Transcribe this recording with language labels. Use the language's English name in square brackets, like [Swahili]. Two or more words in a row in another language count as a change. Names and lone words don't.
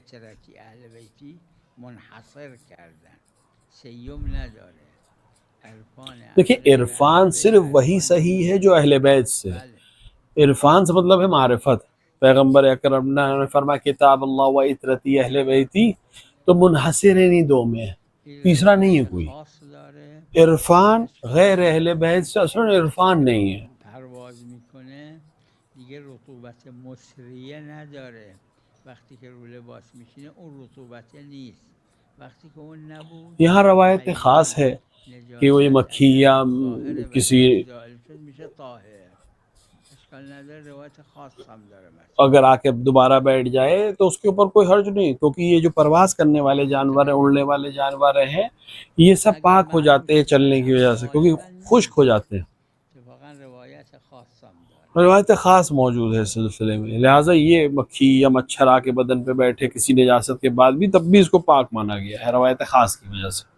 [Urdu] دیکھیے عرفان صرف وہی صحیح ہے جو اہل بیت سے. عرفان سے مطلب ہے معرفت. پیغمبر اکرم نے فرمایا [Arabic] کتاب اللہ و عترتی اہل بیتی، [Urdu] تو منحصر نہیں دو میں، تیسرا نہیں ہے کوئی. عرفان غیر اہل بیت سے اصلا عرفان نہیں ہے. [Persian] پرواز میکنه دیگه رطوبت مصریه نداره، وقتی که رو لباس میشینه اون رطوبت نیست، وقتی که اون نبود. [Urdu] یہاں روایت خاص ہے کہ وہ یہ مکھی یا کسی [Persian] میشه طاهر. اشکال نداره، روایت خاص هم داره. [Urdu] اگر آ کے دوبارہ بیٹھ جائے تو اس کے اوپر کوئی حرج نہیں، کیونکہ یہ جو پرواز کرنے والے جانور ہیں، اڑنے والے جانور ہیں، یہ سب پاک ہو جاتے ہیں چلنے کی وجہ سے، کیونکہ خشک ہو جاتے ہیں. روایت خاص موجود ہے اس سلسلے میں، لہٰذا یہ مکھی یا مچھر آ کے بدن پہ بیٹھے کسی نجاست کے بعد بھی تب بھی اس کو پاک مانا گیا ہے روایت خاص کی وجہ سے.